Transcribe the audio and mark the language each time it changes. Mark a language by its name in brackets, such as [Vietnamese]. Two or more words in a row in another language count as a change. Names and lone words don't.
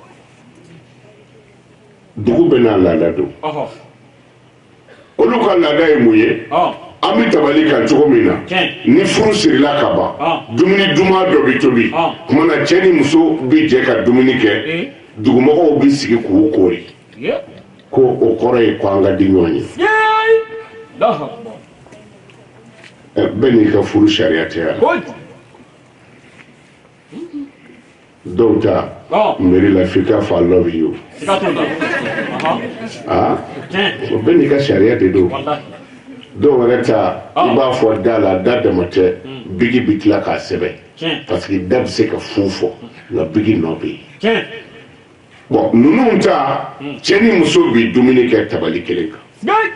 [Bambara] dugu bɛɛ n'a laada don olu ka laada ye mun ye an bɛ tabali kan cogo min na ni furu sirila ka ban dumuni duman dɔ bɛ tobi tuma na cɛ ni muso bɛ jɛ ka dumuni kɛ dugumɔgɔw bɛ sigi k'u kori ko o kɔrɔ ye ko an ka di ɲɔgɔn ye bɛɛ n'i ka furu sariya tɛ yan dɔw ta mairie la f'i k'a fɔ [English] I love you [Bambara] o bɛɛ n'i ka sariya de don dɔw wɛrɛ ta i b'a fɔ da la da dama tɛ bigi bɛ tila k'a sɛbɛn [French] parce que [Bambara] da bɛ se ka fu fɔ nka bigi nɔ bɛ yen bon ninnu ta cɛ ni muso bɛ dumuni kɛ tabali kelen kan